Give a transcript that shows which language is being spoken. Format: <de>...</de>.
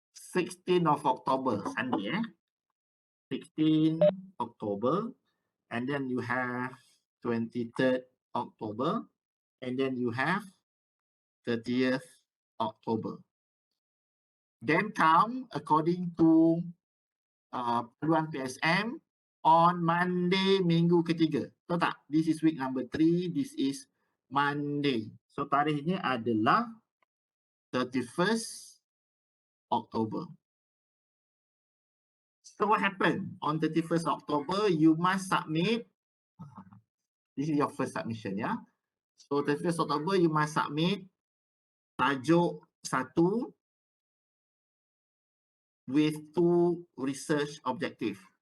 <en>16th of October, Sunday, 16 October, and then you have 23rd October, and then you have 30th October. Then come according to</en> <ms>panduan</ms> <en>PSM on Monday</en> <ms>minggu ketiga. Tahu tak?</ms> <en>This is week number 3, this is Monday.</en> <ms>So tarikhnya adalah 31st October.</ms> <en>So what happened? On 31st October, you must submit. This is your first submission, yeah? So 31st October, you must submit tajuk 1 with 2 research objective.</en>